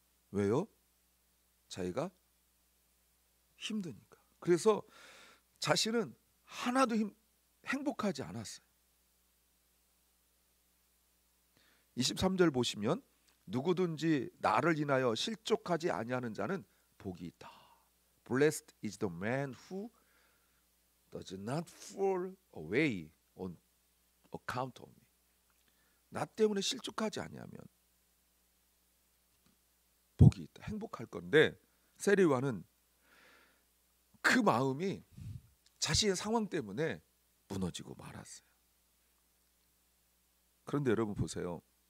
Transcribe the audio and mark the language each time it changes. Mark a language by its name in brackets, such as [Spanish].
[Korean] 왜요? 자기가 힘드니까. 그래서 자신은 하나도 행복하지 않았어요. 23절 보시면, 누구든지 나를 인하여 실족하지 아니하는 자는 복이 있다. [English] Blessed is the man who does not fall away on account of me. [Korean] 나 때문에 실족하지 아니하면 복이 있다. 행복할 건데, 세례 요한은 그 마음이 자신의 상황 때문에 무너지고 말았어요. 그런데 여러분 보세요.